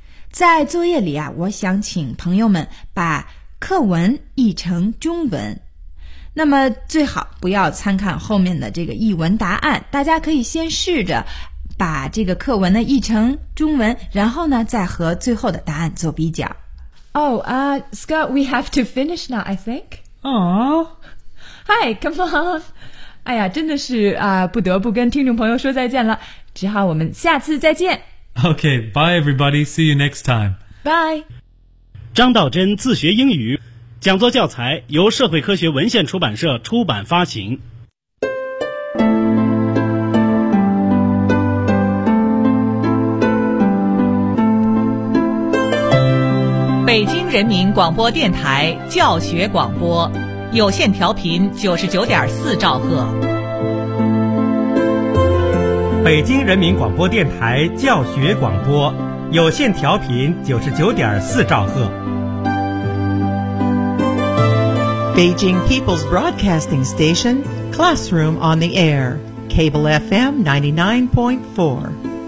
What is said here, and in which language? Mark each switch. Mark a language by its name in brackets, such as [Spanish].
[Chinese] 在作业里啊，我想请朋友们把课文译成中文。那么最好不要参看后面的这个译文答案，大家可以先试着把这个课文呢译成中文，然后呢再和最后的答案做比较。 [English] Scott, we have to finish now, I think. Hi, come on. [Chinese] 哎呀，真的是啊，不得不跟听众朋友说再见了，只好我们下次再见。 [English] Okay, bye everybody, see you next time. Bye. [Chinese] 张道真自学英语，讲座教材由社会科学文献出版社出版发行。北京人民广播电台教学广播，有线调频99.4兆赫。北京人民广播电台教学广播，有线调频99.4兆赫。 [English] Beijing People's Broadcasting Station, Classroom on the Air, Cable FM 99.4.